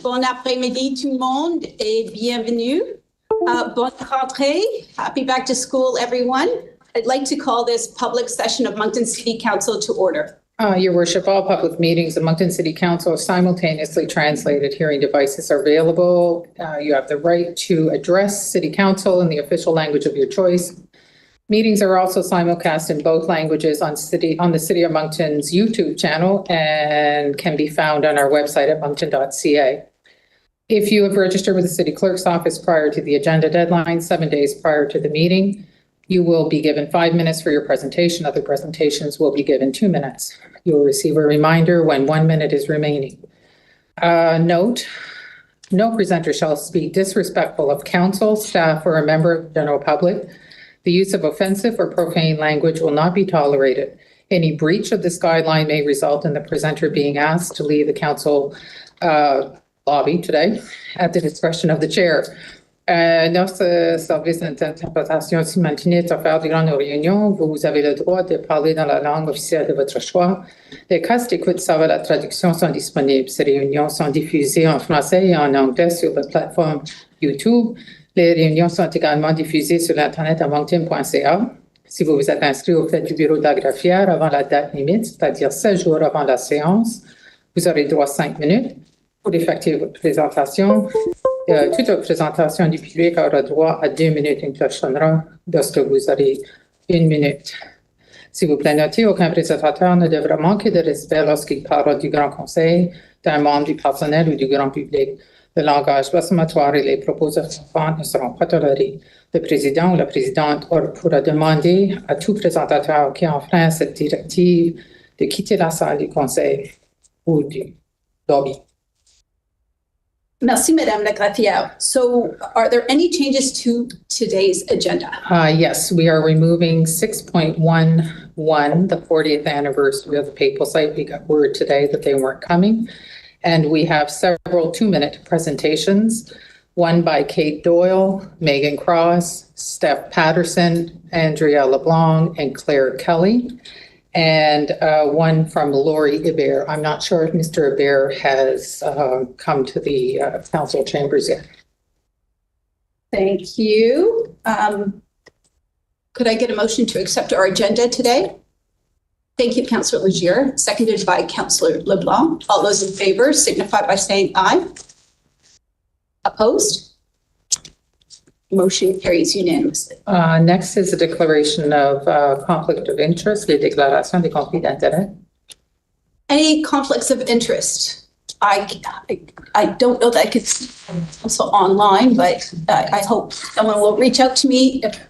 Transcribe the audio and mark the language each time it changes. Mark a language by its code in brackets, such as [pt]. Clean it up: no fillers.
[fr] Bon après-midi tout le monde et bienvenue. Bonne rentrée. [en] Happy back to school, everyone. I'd like to call this public session of Moncton City Council to order. Your Worship, all public meetings of Moncton City Council are simultaneously translated. Hearing devices are available. You have the right to address City Council in the official language of your choice. Meetings are also simulcast in both languages on the City of Moncton's YouTube channel and can be found on our website at moncton.ca. If you have registered with the City Clerk's office prior to the agenda deadline, 7 days prior to the meeting, you will be given 5 minutes for your presentation. Other presentations will be given 2 minutes. You will receive a reminder when 1 minute is remaining. Note, no presenter shall speak disrespectful of council, staff, or a member of the general public. The use of offensive or profane language will not be tolerated. Any breach of this guideline may result in the presenter being asked to leave the council lobby today at the discretion of the chair. [fr] Notre service d'interprétation simultanée est offert durant nos réunions. Vous avez le droit de parler dans la langue officielle de votre choix. Les casques d'écoute servant la traduction sont disponibles. Ces réunions sont diffusées en français et en anglais sur la plateforme YouTube. Les réunions sont également diffusées sur l'Internet à moncton.ca. Si vous vous êtes inscrit au fait du bureau d'Agrafière avant la date limite, c'est-à-dire 16 jours avant la séance, vous aurez droit à 5 minutes pour effectuer votre présentation. Toute présentation du public aura droit à 2 minutes. Une cloche sonnera lorsque vous aurez 1 minute. S'il vous plaît, notez, aucun présentateur ne devra manquer de respect lorsqu'il parle du Grand Conseil, d'un membre du personnel ou du grand public. Le langage blasphématoire et les propos offensants ne seront pas tolérés. Le président ou la présidente pourra demander à tout présentateur qui enfreint cette directive de quitter la salle du conseil ou du lobby. Merci, Madame la Greffière. [en] So are there any changes to today's agenda? Yes, we are removing 6.11, the 40th anniversary of the Papal site. We got word today that they weren't coming. And we have several 2-minute presentations, one by Kate Doyle, Megan Cross, Steph Patterson, Andrea LeBlanc, and Claire Kelly, and one from Laurie Hebert. I'm not sure if Mr. Hebert has come to the council chambers yet. Thank you. Could I get a motion to accept our agenda today? Thank you, Councillor Legier, seconded by Councillor LeBlanc. All those in favor signify by saying aye. Opposed? Motion carries unanimously. Next is a declaration of conflict of interest, [fr] les déclarations des conflits d'intérêt. [en] Any conflicts of interest? I don't know that I could see also online, but I hope someone will reach out to me.